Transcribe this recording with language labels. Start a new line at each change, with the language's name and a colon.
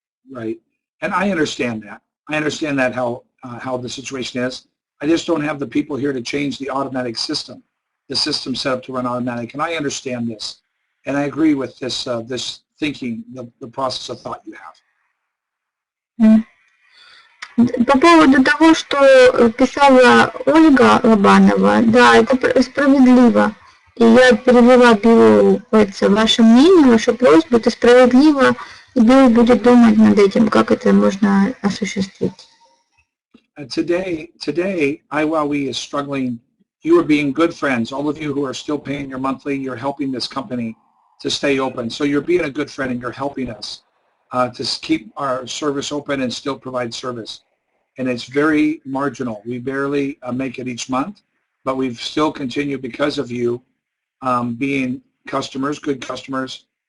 English: Right, and I understand that. I understand that how the situation is. I just don't have the people here to change the automatic system. The system set up to run automatic, and I understand this. And I agree with this this thinking, the process of thought you have.
Russian: По поводу того, что писала Ольга Лобанова, да, это справедливо. И я перевела Биллу ваше мнение, вашу просьбу, это справедливо, и Билл будет думать над этим, как это можно осуществить.
English: Today, IWOWE is struggling. You are being good friends. All of you who are still paying your monthly, you're helping this company to stay open. So you're being a good friend and you're helping us to keep our service open and still provide service. And it's very marginal. We barely make it each month, but we've still continued because of you being customers, good customers.